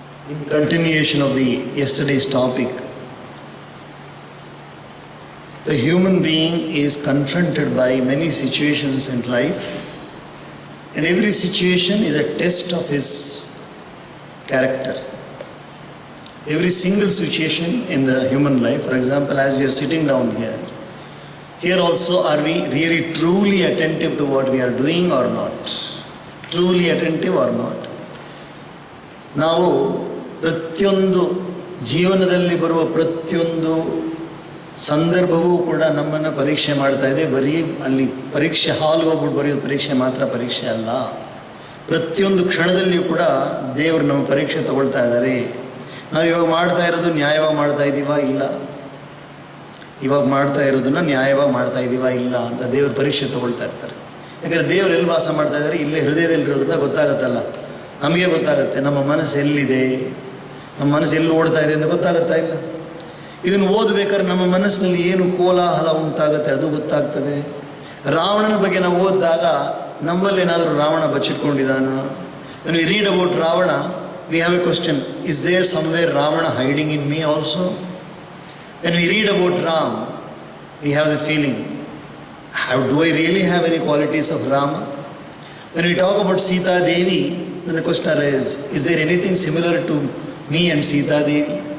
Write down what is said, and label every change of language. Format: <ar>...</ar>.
<en>In continuation of the yesterday's topic, the human being is confronted by many situations in life, and every situation is a test of his character. Every single situation in the human life, for example, as we are sitting down here also, are we really truly attentive to what we are doing or not? Truly attentive or not?</en> <kn>ನಾವು ಪ್ರತಿಯೊಂದು ಜೀವನದಲ್ಲಿ ಬರುವ ಪ್ರತಿಯೊಂದು ಸಂದರ್ಭವೂ ಕೂಡ ನಮ್ಮನ್ನು ಪರೀಕ್ಷೆ ಮಾಡ್ತಾ ಇದೆ. ಬರೀ ಅಲ್ಲಿ ಪರೀಕ್ಷೆ ಹಾಲ್ಗೆ ಹೋಗ್ಬಿಟ್ಟು ಬರೆಯೋದು ಪರೀಕ್ಷೆ ಮಾತ್ರ ಪರೀಕ್ಷೆ ಅಲ್ಲ. ಪ್ರತಿಯೊಂದು ಕ್ಷಣದಲ್ಲಿಯೂ ಕೂಡ ದೇವರು ನಮ್ಮ ಪರೀಕ್ಷೆ ತಗೊಳ್ತಾ ಇದ್ದಾರೆ. ನಾವು ಇವಾಗ ಮಾಡ್ತಾ ಇರೋದು ನ್ಯಾಯವಾಗಿ ಮಾಡ್ತಾ ಇದ್ದೀವಾ ಇಲ್ಲ, ಇವಾಗ ಮಾಡ್ತಾ ಇರೋದನ್ನು ನ್ಯಾಯವಾಗಿ ಮಾಡ್ತಾ ಇದ್ದೀವಾ ಇಲ್ಲ ಅಂತ ದೇವ್ರ ಪರೀಕ್ಷೆ ತಗೊಳ್ತಾ ಇರ್ತಾರೆ. ಯಾಕಂದರೆ ದೇವರು ಎಲ್ಲಿ ವಾಸ ಮಾಡ್ತಾ ಇದ್ದಾರೆ, ಇಲ್ಲೇ ಹೃದಯದಲ್ಲಿರೋದ್ರಿಂದ ಗೊತ್ತಾಗುತ್ತಲ್ಲ, ನಮಗೆ ಗೊತ್ತಾಗುತ್ತೆ ನಮ್ಮ ಮನಸ್ಸು ಎಲ್ಲಿದೆ, ನಮ್ಮ ಮನಸ್ಸು ಎಲ್ಲಿ ಓಡ್ತಾ ಇದೆ ಅಂತ ಗೊತ್ತಾಗುತ್ತಾ ಇಲ್ಲ. ಇದನ್ನು ಓದಬೇಕಾದ್ರೆ ನಮ್ಮ ಮನಸ್ಸಿನಲ್ಲಿ ಏನು ಕೋಲಾಹಲ ಉಂಟಾಗುತ್ತೆ ಅದು ಗೊತ್ತಾಗ್ತದೆ. ರಾವಣನ ಬಗ್ಗೆ ನಾವು ಓದಿದಾಗ ನಮ್ಮಲ್ಲಿ ಏನಾದರೂ Ravana ಬಚ್ಚಿಟ್ಕೊಂಡಿದ್ದಾನ?</kn> <en>When we read about Ravana, we have a question, is there somewhere Ravana hiding in me also? When we read about Ram, we have the feeling, do I really have any qualities of Rama? When we talk about Sita Devi, then the question arises, is there anything similar to me and Sita Devi?</en>